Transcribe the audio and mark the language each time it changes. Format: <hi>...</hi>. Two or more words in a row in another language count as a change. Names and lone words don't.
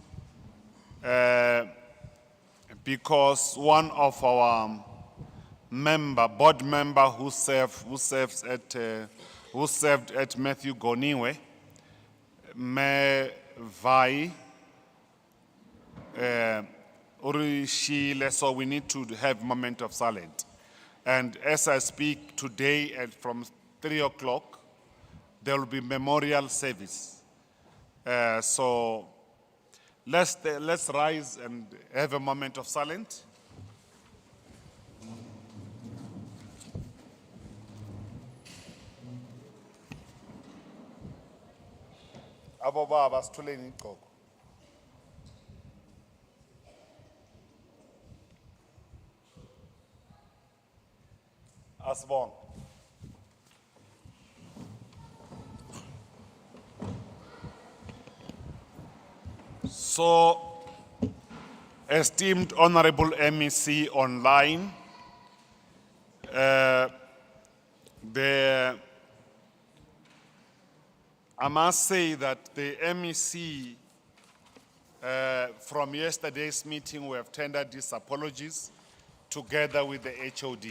<en>because one of our board member who served at Matthew Goniwe, Me Vai, so we need to have a moment of silence. And as I speak today from 3 o'clock, there will be memorial service. So let's rise and have a moment of silence.</en> <xh>Abo baba sithuleni igqoko. Asbon.</xh> <en>So, esteemed Honorable MEC online, I must say that the MEC from yesterday's meeting, we have tendered these apologies together with the HOD.</en>